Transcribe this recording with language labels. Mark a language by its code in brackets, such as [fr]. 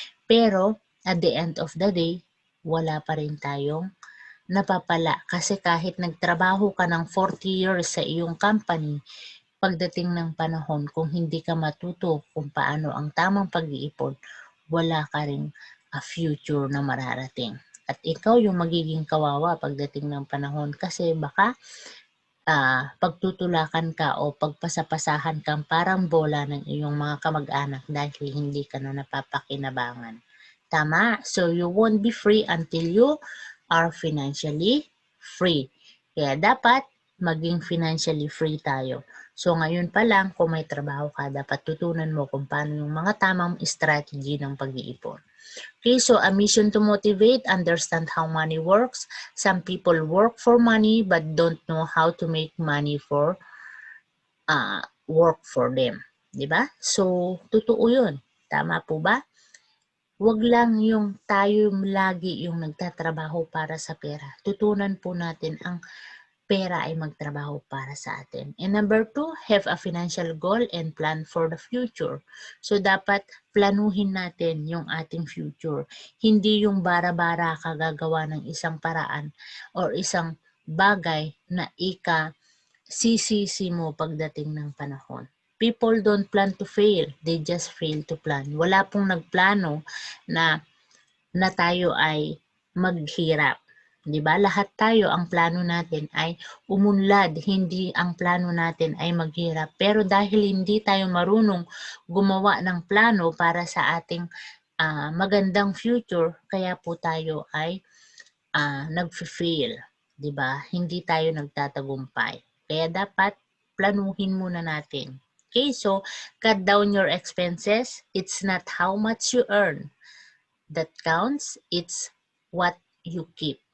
[tl] Pero [en] at the end of the day, [tl] wala pa rin tayong napapala kasi kahit nagtrabaho ka ng 40 years sa iyong company, pagdating ng panahon kung hindi ka matuto kung paano ang tamang pag-iipon, wala ka ring future na mararating. At ikaw yung magiging kawawa pagdating ng panahon kasi baka pagtutulakan ka o pagpasapasahan kang parang bola ng iyong mga kamag-anak dahil hindi ka na napapakinabangan. Tama? [en] So, you won't be free until you are financially free. [tl] Kaya dapat maging financially free tayo. So, ngayon pa lang, kung may trabaho ka, dapat tutunan mo kung paano yung mga tamang strategy ng pag-iipon. [en] Okay, so a mission to motivate, understand how money works. Some people work for money but don't know how to make money for work for them. [tl] Diba? So, totoo yun. Tama po ba? Huwag lang yung tayo lagi yung nagtatrabaho para sa pera. Tutunan po natin ang pera ay magtrabaho para sa atin. [en] And number 2, have a financial goal and plan for the future. [tl] So, dapat planuhin natin yung ating future. Hindi yung bara-bara ka gagawa ng isang paraan or isang bagay na sisisi mo pagdating ng panahon. [en] People don't plan to fail. They just fail to plan. [tl] Wala pong nagplano na tayo ay maghirap. 'Di ba? Lahat tayo ang plano natin ay umunlad, hindi ang plano natin ay maghirap. Pero dahil hindi tayo marunong gumawa ng plano para sa ating magandang future, kaya po tayo ay nag-fail, 'di ba? Hindi tayo nagtatagumpay. Kaya dapat planuhin muna natin. [en] Okay, so cut down your expenses. It's not how much you earn that counts, it's what you keep.